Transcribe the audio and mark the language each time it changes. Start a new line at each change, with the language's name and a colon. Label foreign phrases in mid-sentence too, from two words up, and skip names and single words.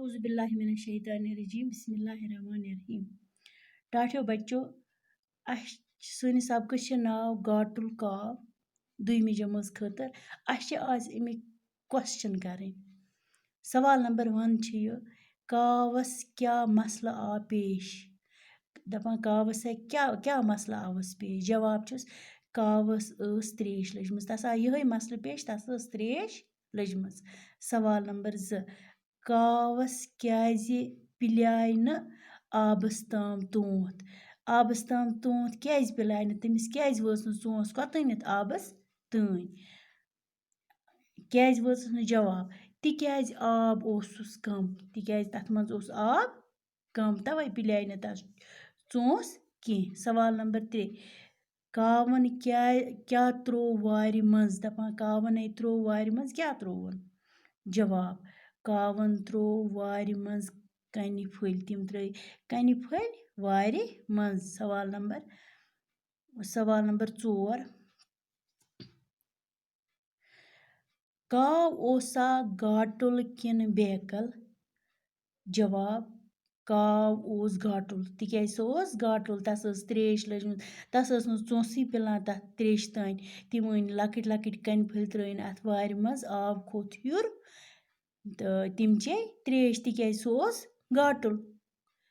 Arabic: أعوذ بالله من الشيطان الرجيم بسم الله الرحمن الرحيم.
Kashmiri: टाठियो बच्चों सानिस सबकस नाव गाटुल काव दुयमी जमज खतर आज अमिक क्वेश्चन करें। सवाल नंबर 1 छ यह कावस क्या मसला आ पेश दपान कावस है क्या मसला आवस पेश जवाब छुस कावस त्रेश लजमज तस आ यही मसला पेश तस त्रेश लजमज। सवाल नंबर 2 कावस क्याजि पिल्याय न आबस ताम तोंत क्याज पिल्याय न तमिस क्याज वच न सोंस कोतनित आबस ताई क्याज वच न जवाब तिक्याज आब ओसुस कम तिक्याज तथ मंज ओस आब कम तवै पिल्याय न तस सोंस की। सवाल नंबर 3 कावन क्या त्रो वारि मंज दपान कावन त्रो वारि मंज क्या त्रोवन जवाब कावन त्रो वारि मंज कनि फुल तिम त्रय कनि फुल वारि मंज। सवाल नंबर 4 काव ओसा गाटुल किन बेकल जवाब काव ओस गाटुल तिक्याज सो ओस गाटुल तस त्रेश लजमज तस न चोंसी पिलान तथ त्रेश तान तिम अन लकट लकट कन फुल त्रयन अथ वारि मंज आब खोत ह्युर तो तिम चे त्रेश तिक्याज सो ओस गाटुल।